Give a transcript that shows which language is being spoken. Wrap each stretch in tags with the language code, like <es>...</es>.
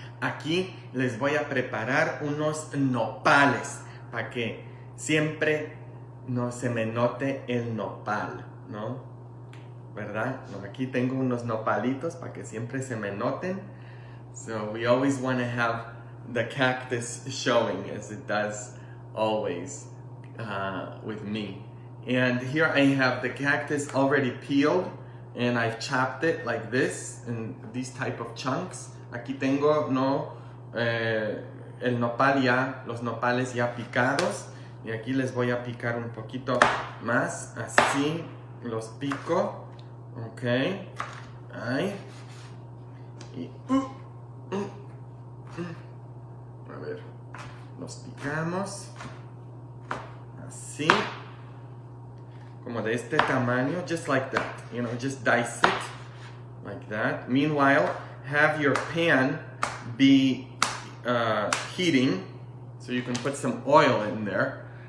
<es>Aquí les voy a preparar unos nopales para que siempre no se me note el nopal, ¿no? ¿Verdad? No, aquí tengo unos nopalitos para que siempre se me noten.</es> <en>So we always want to have the cactus showing, as it does always with me. And here I have the cactus already peeled and I've chopped it like this in these type of chunks.</en> <es>Aquí tengo el nopal ya, los nopales ya picados, y aquí les voy a picar un poquito más, así los pico, ok, ahí, y a ver, los picamos, así, como de este tamaño,</es> <en>just like that, you know, just dice it like that. Meanwhile, have your pan be heating, so you can put some oil in there.</en>